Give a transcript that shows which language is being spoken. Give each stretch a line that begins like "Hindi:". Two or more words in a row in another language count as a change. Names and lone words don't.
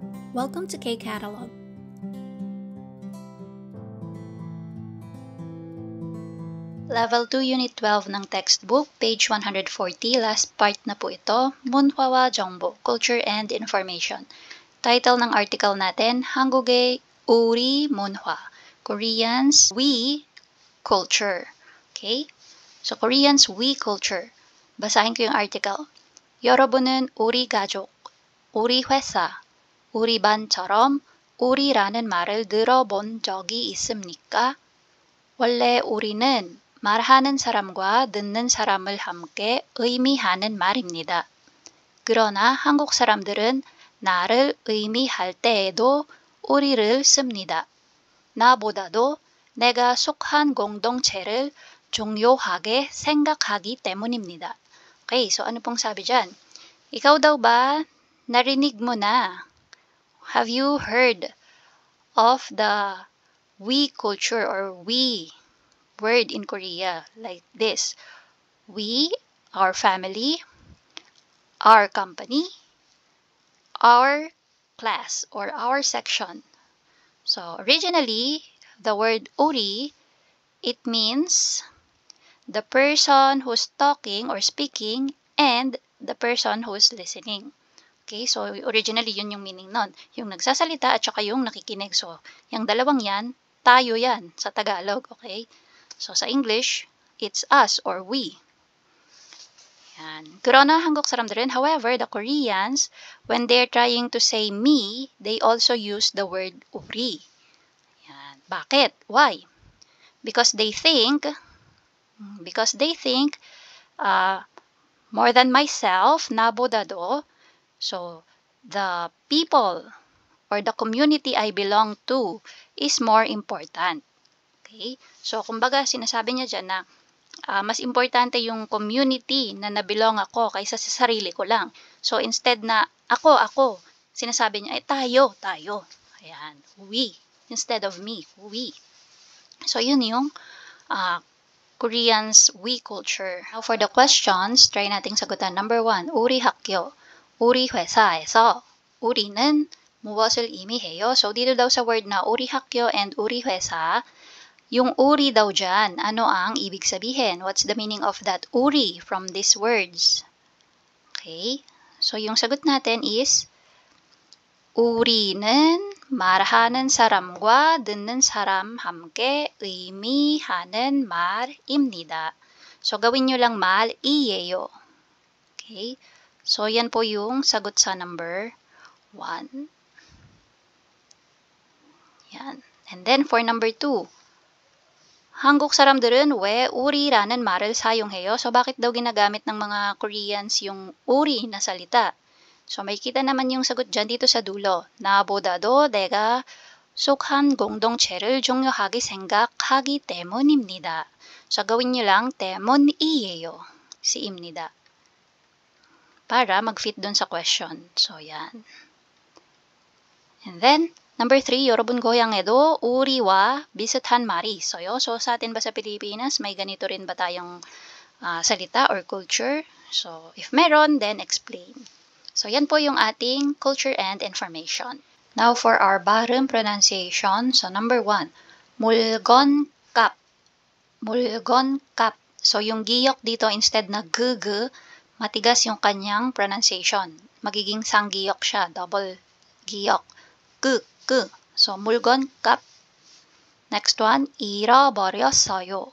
English: Welcome to K-Catalog.
Filipino: Level 2, Unit 12 ng textbook, page 140,
English: last part
Filipino: na po ito, Munhwawa Jongbo,
English: Culture and Information.
Filipino: Title ng article natin,
Korean: 한국의 우리 문화,
English: Koreans, we culture. Okay? So, Koreans, we culture.
Filipino: Basahin ko yung article.
Korean: 여러분은 우리 가족, 우리 회사, 우리 반처럼 우리라는 말을 들어본 적이 있습니까? 원래 우리는 말하는 사람과 듣는 사람을 함께 의미하는 말입니다. 그러나 한국 사람들은 나를 의미할 때에도 우리를 씁니다. 나보다도 내가 속한 공동체를 중요하게 생각하기 때문입니다.
Filipino: Okay, so ano pong sabi dyan? Ikaw daw ba, narinig mo na?
English: Have you heard of the we culture or we word in Korea like this? We, our family, our company, our class or our section. So originally, the word uri, it means the person who's talking or speaking and the person who's listening. Okay, so originally
Filipino: yun yung meaning nun. Yung nagsasalita at saka yung nakikinig. So, yung dalawang yan, tayo yan sa Tagalog. Okay? So, sa English,
English: it's us or we.
Filipino: Yan.
Korean: 그러나 한국 사람들은, however,
English: the Koreans, when they're trying to say me, they also use the word uri.
Filipino: Yan. Bakit?
English: Why? Because they think, more than myself, 나보다도, so, the people or the community I belong to is more important. Okay? So,
Filipino: kumbaga, sinasabi niya dyan na mas importante yung community na nabilong ako kaysa sa sarili ko lang. So, instead na ako, sinasabi niya, tayo. Ayan,
English: we. Instead of me, we. So,
Filipino: yun yung
English: Koreans' we culture. Now, for the questions, try
Filipino: nating sagutan.
English: Number 1,
Korean: 우리 학교. 우리 회사에서 우리는 무엇을 의미해요?
Filipino: So, dito daw sa word na
Korean: 우리 학교
Filipino: and
Korean: 우리 회사,
Filipino: yung uri daw dyan, ano ang ibig sabihin?
English: What's the meaning of that uri from these words? Okay? So,
Filipino: yung sagot natin is,
Korean: 우리는 말하는 사람과 듣는 사람 함께 의미하는 말입니다.
Filipino: So, gawin nyo lang 말이에요. Okay? So, yan po yung sagot sa number 1. Yan.
English: And then, for number 2,
Korean: 한국 사람들은 왜 우리라는 말을 사용해요?
Filipino: So, bakit daw ginagamit ng mga Koreans yung uri na salita? So, makikita naman yung sagot dyan dito sa dulo.
Korean: 나보다도 내가 속한 공동체를 중요하게 생각하기 때문입니다.
Filipino: So, gawin nyo lang 때문이에요. si입니다. Para mag-fit dun sa question. So, yan.
English: And then, number 3,
Korean: 여러분 고향에도 우리와 비슷한 말이 있어요.
Filipino: So, sa atin ba sa Pilipinas, may ganito rin ba tayong salita or culture? So, if meron, then explain. So, yan po yung ating
English: culture and information. Now, for our bottom pronunciation. So, number 1,
Korean: 물건값. 물건값.
Filipino: So, yung giyok dito, instead na matigas yung kanyang pronunciation. Magiging sanggiyok siya, double giyok.
English: So,
Korean: 물건값.
English: Next one,
Korean: 잃어버렸어요.